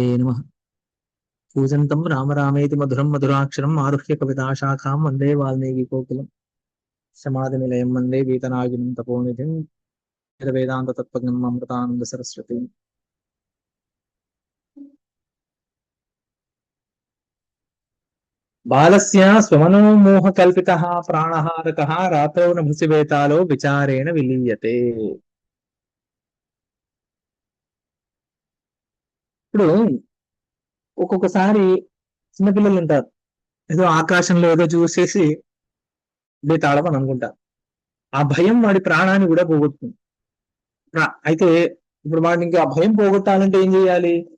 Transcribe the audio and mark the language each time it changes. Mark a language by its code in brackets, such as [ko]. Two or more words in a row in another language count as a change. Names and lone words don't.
[sa] नमः पूजन्तं राम रामेति मधुरं मधुराक्षरम् आरुह्य कविताशाखां वन्दे वाल्मीकिकोकिलं समाधिनिलयं वन्दे वीतनागिनं तपोनिधिं वेदान्ततत्त्वज्ञम् अमृतानन्द सरस्वती बालस्य स्वमनोमोहकल्पितः प्राणहारकः रात्रौ नभसि वेतालो विचारेण विलीयते। [te] ఇప్పుడు ఒక్కొక్కసారి చిన్నపిల్లలు ఉంటారు, ఏదో ఆకాశంలో ఏదో చూసేసి బేతాళం అని అనుకుంటారు. ఆ భయం వాడి ప్రాణాన్ని కూడా పోగొట్టుకుంది. అయితే ఇప్పుడు వాడిని ఇంకా ఆ భయం పోగొట్టాలంటే ఏం చేయాలి?